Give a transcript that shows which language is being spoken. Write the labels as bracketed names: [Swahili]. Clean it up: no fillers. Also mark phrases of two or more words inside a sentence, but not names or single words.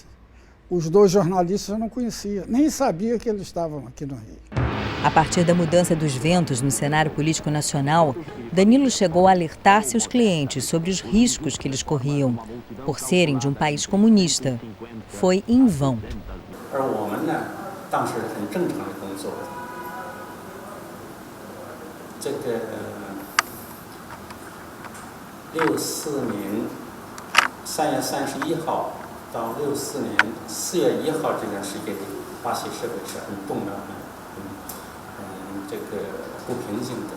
[Portuguese] Os 2 jornalistas eu não conhecia, nem sabia que eles estavam aqui no Rio. A partir da mudança dos ventos no cenário político nacional, Danilo chegou a alertar seus clientes sobre os riscos que eles corriam por serem de um país comunista. Foi em vão. [Chinese] 而我们呢，当时很正常的工作。这个64年3月31号到64年4月1号这段时间里，巴西社会是很动荡的，这个不平静的。